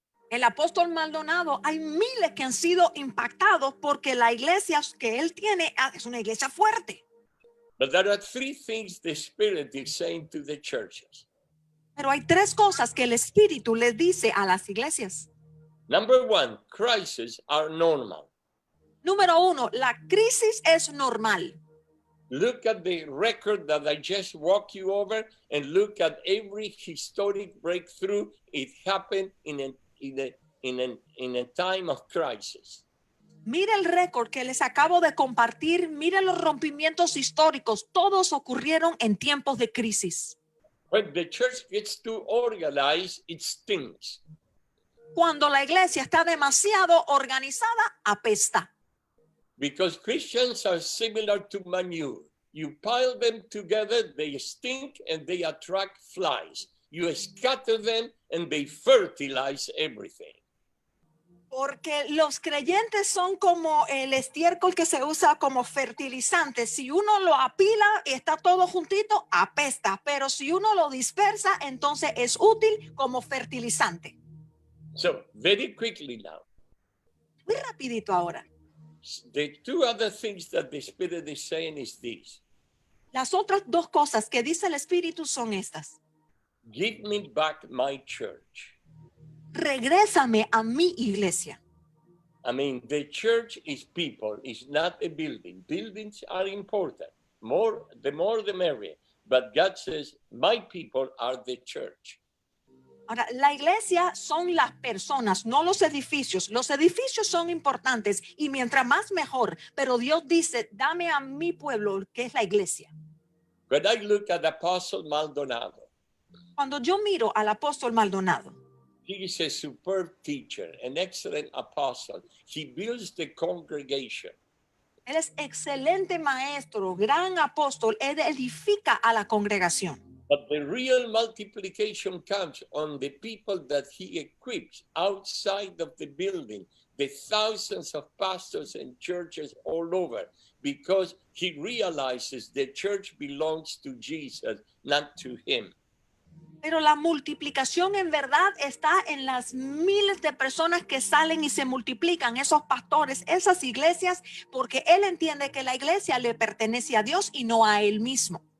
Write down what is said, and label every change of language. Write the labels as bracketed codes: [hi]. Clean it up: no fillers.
[es] El apóstol Maldonado, hay miles que han sido impactados porque la iglesia que él tiene es una iglesia fuerte. [en] But there are 3 things the Spirit is saying to the churches. [es] Pero hay 3 cosas que el Espíritu les dice a las iglesias. [en] Number 1, crises are normal. [es] Número 1, la crisis es normal. [en] Look at the record that I just walked you over and look at every historic breakthrough. It happened in a time of crisis. [es] Mire el récord que les acabo de compartir, mire los rompimientos históricos, todos ocurrieron en tiempos de crisis. [en] When the church gets too organized, it stinks. [es] Cuando la iglesia está demasiado organizada, apesta. [en] Because Christians are similar to manure. You pile them together, they stink and they attract flies. You scatter them and they fertilize everything. [es] Porque los creyentes son como el estiércol que se usa como fertilizante. Si uno lo apila y está todo juntito, apesta. Pero si uno lo dispersa, entonces es útil como fertilizante. [en] So, very quickly now. [es] Muy rapidito ahora. [en] The 2 other things that the Spirit is saying is this. [es] Las otras 2 cosas que dice el Espíritu son estas. [en] Give me back my church. [es] Regrésame a mi iglesia. [en] The church is people, it's not a building. Buildings are important. The more the merrier. But God says, my people are the church. [es] Ahora, la iglesia son las personas, no los edificios. Los edificios son importantes y mientras más mejor. Pero Dios dice, dame a mi pueblo, que es la iglesia. [en] When I look at Apostle Maldonado, [es] Cuando yo miro al apóstol Maldonado, [en] he is a superb teacher, an excellent apostle. He builds the congregation. [es] él es excelente maestro, gran apóstol, él edifica a la congregación. [en] But the real multiplication comes on the people that he equips outside of the building, the thousands of pastors and churches all over, because he realizes the church belongs to Jesus, not to him. [es] Pero la multiplicación en verdad está en las miles de personas que salen y se multiplican, esos pastores, esas iglesias, porque él entiende que la iglesia le pertenece a Dios y no a él mismo.